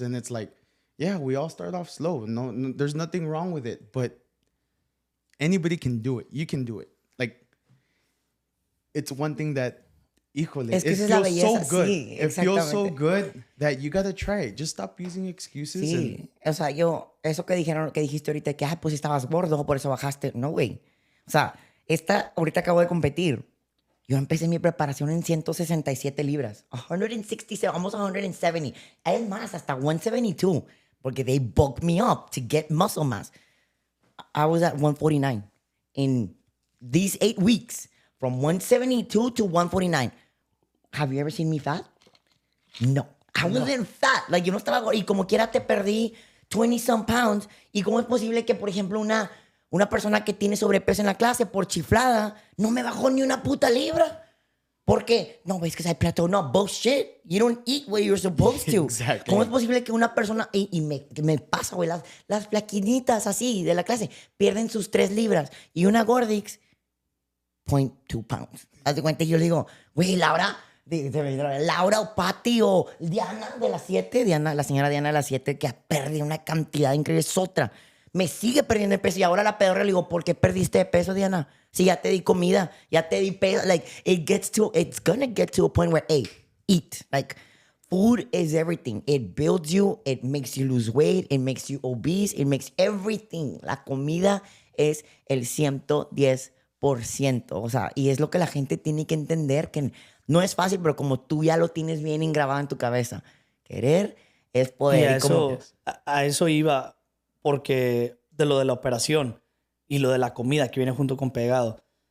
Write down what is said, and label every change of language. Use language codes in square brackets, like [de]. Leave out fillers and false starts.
[en] And it's like, yeah, we all start off slow. No, there's nothing wrong with it, but anybody can do it. You can do it. Like, it's one thing that, híjole, [es] es que [en] it feels so good. [es] Sí, [en] it feels so good that you gotta try it. Just stop using excuses. [es] Sí, o sea, eso que dijiste ahorita, que, pues estabas gordo, por eso bajaste. No, güey. O sea, ahorita acabo de competir. Yo empecé mi preparación en 167 libras. 167, almost 170. Es más, hasta 172. Porque [en] they bulked me up to get muscle mass. I was at 149 in these 8 weeks. From 172 to 149. Have you ever seen me fat? No. I wasn't fat. [es] Like, yo no estaba gordo. Y como quiera te perdí [en] 20-some pounds. [es] ¿Y cómo es posible que, por ejemplo, una persona que tiene sobrepeso en la clase por chiflada no me bajó ni una puta libra? ¿Por qué? No, es que hay plateau. [en] No, bullshit. You don't eat what you're supposed to. Exactly. [es] ¿Cómo es posible que una persona... Y me pasa, güey, las flaquinitas así de la clase pierden sus 3 libras. Y una Gordix, [en] 0.2 pounds. [es] Haz de cuenta, y yo le digo, güey, Laura o Pati o Diana de las 7, la señora Diana de las 7, que ha perdido una cantidad increíble, es otra. Me sigue perdiendo de peso y ahora la pedorra le digo, ¿por qué perdiste de peso, Diana? Si ya te di comida, ya te di peso. [en] Like, it's gonna get to a point where, hey, eat. Like, food is everything. It builds you, it makes you lose weight, it makes you obese, it makes everything. [es] La comida es el 110%. O sea, y es lo que la gente tiene que entender, que no es fácil, pero como tú ya lo tienes bien engrabado en tu cabeza, querer es poder. Y a eso iba, porque de lo de la operación y lo de la comida que viene junto con pegado.